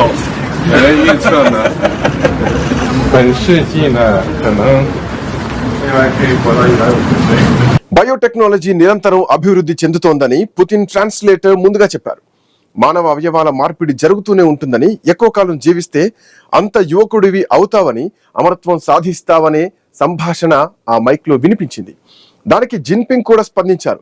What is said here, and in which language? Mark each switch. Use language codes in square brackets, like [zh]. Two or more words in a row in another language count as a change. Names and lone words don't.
[zh] 有人预测呢，本世纪呢，可能未来可以活到150岁。 [te] బయోటెక్నాలజీ నిరంతరం అభివృద్ధి చెందుతోందని పుతిన్ ట్రాన్స్లేటర్ ముందుగా చెప్పారు. మానవ అవయవాల మార్పిడి జరుగుతూనే ఉంటుందని, ఎక్కువ కాలం జీవిస్తే అంత యువకుడివి అవుతావని, అమరత్వం సాధిస్తావనే సంభాషణ ఆ మైక్ లో వినిపించింది. దానికి జిన్పింగ్ కూడా స్పందించారు.